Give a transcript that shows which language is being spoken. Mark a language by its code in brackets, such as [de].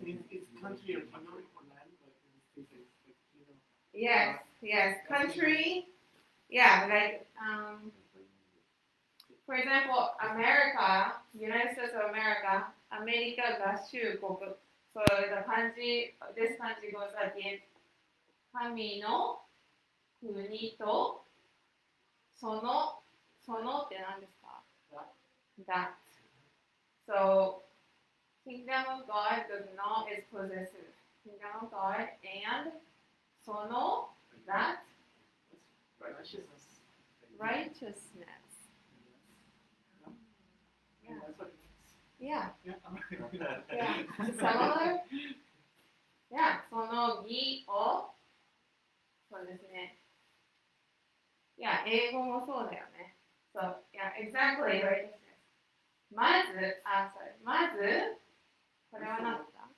[en] It's country or kingdom or land, but in this case, it's like kingdom. Yes. Country. Yeah, like, for example, America, United States of America, America 合衆国. So the kanji, this kanji goes at the end. [ja] 神の国とそのって何ですか? [en] That. So, kingdom of God, the no is possession. God and その that Righteousness. righteousness. Yeah, that's what it Yeah. means. Yeah. Yeah. Similar? Yeah. [ja] その義をそうですね。 Yeah, 英語もそうだよね。 [en] So, yeah, exactly righteousness. [ja] まず、まず、これは何だった